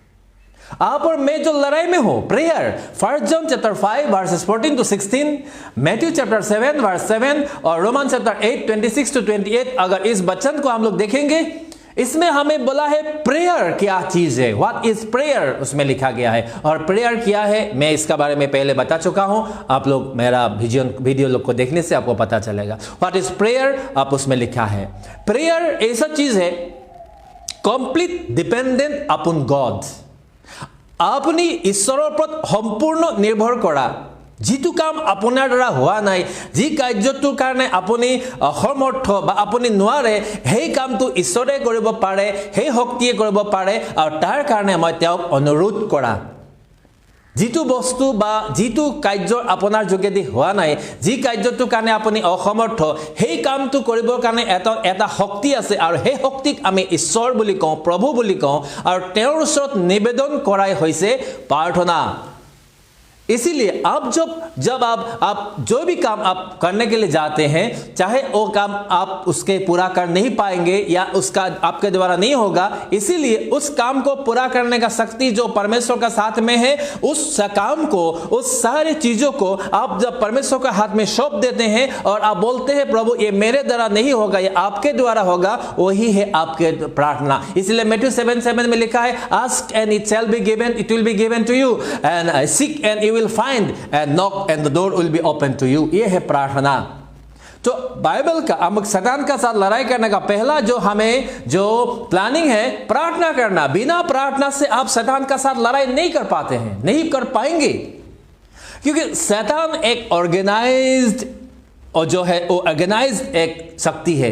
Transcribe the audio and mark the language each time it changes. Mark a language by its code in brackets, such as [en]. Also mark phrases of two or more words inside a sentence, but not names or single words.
[hi] आप और मैं जो लड़ाई में हो, प्रेयर, 1 जॉन [en] chapter 5 verses 14 to 16, [hi] मैथ्यू [en] chapter 7 verse 7 [hi] और रोमन [en] chapter 8 26 to 28, [hi] अगर इस वचन को हम लोग देखेंगे, इसमें हमें बोला है प्रेयर क्या चीज है, [en] what is prayer, [hi] उसमें लिखा गया है। और प्रेयर क्या है मैं इसका बारे में पहले बता चुका हूं, आप लोग मेरा वीडियो लोग को देखने से आपको पता चलेगा। [en] what is prayer, [hi] आप उसमें लिखा है। प्रेयर ऐसा चीज है, [en] complete dependent upon God, [hi] अपनी [as] ঈশ্বৰৰ ওপৰত সম্পূৰ্ণ নিৰ্ভৰ কৰা। যিটো কাম আপোনাৰ দ্বাৰা হোৱা নাই, যি কাৰ্যটোৰ কাৰণে আপুনি অসমৰ্থ বা আপুনি নোৱাৰে, সেই কামটো ঈশ্বৰে কৰিব পাৰে, সেই শক্তিয়ে কৰিব পাৰে, আৰু তাৰ কাৰণে মই তেওঁক অনুৰোধ কৰা। যিটো বস্তু বা যিটো কাৰ্য আপোনাৰ যোগেদি হোৱা নাই, যি কাৰ্যটোৰ কাৰণে আপুনি অসমৰ্থ, সেই কামটো কৰিবৰ কাৰণে এটা শক্তি আছে, আৰু সেই শক্তিক আমি ঈশ্বৰ বুলি কওঁ, প্ৰভু বুলি কওঁ, আৰু তেওঁৰ ওচৰত নিবেদন কৰাই হৈছে প্ৰাৰ্থনা। [hi] इसीलिए आप जब आप जो भी काम आप करने के लिए जाते हैं, चाहे वो काम आप उसके पूरा कर नहीं पाएंगे या उसका आपके द्वारा नहीं होगा, इसीलिए उस काम को पूरा करने का शक्ति जो परमेश्वर का साथ में है, उस काम को, उस सारी चीजों को आप जब परमेश्वर के हाथ में सौंप देते हैं और आप बोलते हैं प्रभु ये मेरे द्वारा नहीं होगा, ये आपके द्वारा होगा, वही है आपके प्रार्थना। इसलिए मैथ्यू 7:7 में लिखा है, [en] ask and it shall be given, it will be given to you, and seek and you will find and knock and the door will be open to you। [hi] ये है प्रार्थना। तो बाइबल का हम शैतान का साथ लड़ाई करने का पहला जो हमें जो प्लानिंग है, प्रार्थना करना। बिना प्रार्थना से आप शैतान का साथ लड़ाई नहीं कर पाते हैं, नहीं कर पाएंगे, क्योंकि शैतान एक ऑर्गेनाइज्ड और जो है वो ऑर्गेनाइज्ड एक शक्ति है।